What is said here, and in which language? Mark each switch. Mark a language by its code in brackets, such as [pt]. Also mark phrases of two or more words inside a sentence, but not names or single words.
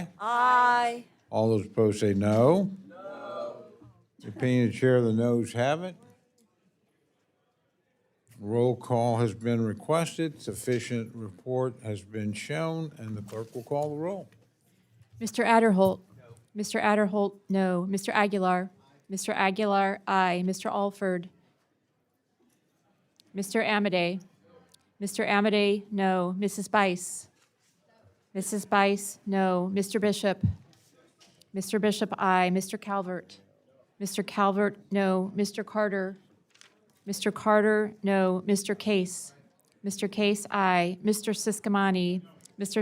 [en] Aye. All those opposed say no. No. The opinion of the chair, the noes have it. Roll call has been requested. Sufficient report has been shown, and the clerk will call the roll. Mr. Adderholt. No. Mr. Adderholt, no. Mr. Aguilar. Mr. Aguilar, aye. Mr. Alford. Mr. Amadei. Mr. Amadei, no. Mrs. Bice. Mrs. Bice, no. Mr. Bishop. Mr. Bishop, aye. Mr. Calvert. Mr. Calvert, no. Mr. Carter. Mr. Carter, no. Mr. Case. Mr. Case, aye. Mr. Siscomani. Mr.